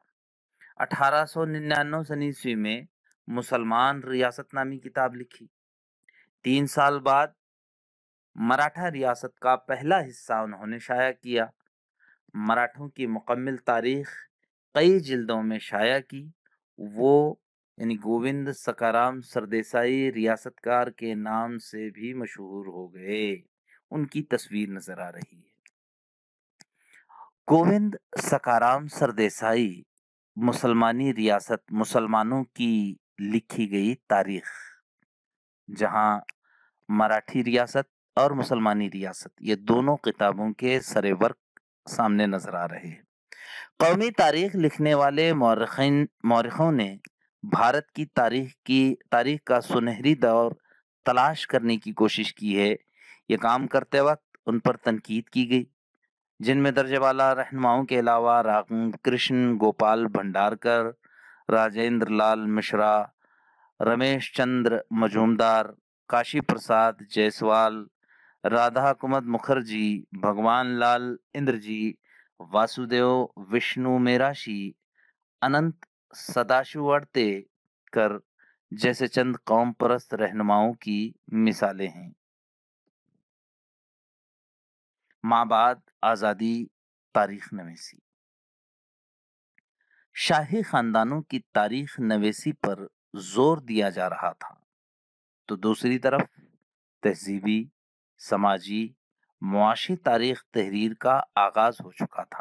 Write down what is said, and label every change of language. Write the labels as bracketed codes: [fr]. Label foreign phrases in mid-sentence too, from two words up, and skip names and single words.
[ur] 1899 سن عیسوی میں مسلمان ریاست نامی کتاب لکھی. 3 سال بعد مراٹھا ریاست کا پہلا حصہ انہوں نے شائع کیا. مراٹھوں کی مکمل تاریخ کئی جلدوں میں شائع کی. वो یعنی گووند سکارام سردیسائی ریاستکار کے نام سے بھی مشہور ہو گئے. ان کی تصویر نظر آ رہی ہے. گووند سکارام سردیسائی مسلمانی ریاست، مسلمانوں کی لکھی گئی تاریخ، جہاں مراٹھی ریاست اور مسلمانی ریاست یہ دونوں کتابوں کے سر ورق سامنے نظر آ رہے ہیں. قومی تاریخ لکھنے والے مورخوں نے بھارت کی تاریخ کا سنہری دور تلاش کرنے کی کوشش کی ہے. یہ کام کرتے وقت ان پر تنقید کی گئی، جن میں درجہ والا رہنماؤں کے علاوہ رام کرشن گوپال بھنڈارکر، راجیندر لال مشرا، رمیش چندر مجومدار، کاشی پرساد جیسوال، رادھا کمد مکھرجی، بھگوان لال اندرجی، واسودیو وشنو میراشی، اننت سداشیوڑتے کر جیسے چند قوم پرست رہنماؤں کی مثالیں ہیں. مابعد آزادی تاریخ نویسی. شاہی خاندانوں کی تاریخ نویسی پر زور دیا جا رہا تھا، تو دوسری طرف تہذیبی، سماجی، معاشی تاریخ تحریر کا آغاز ہو چکا تھا.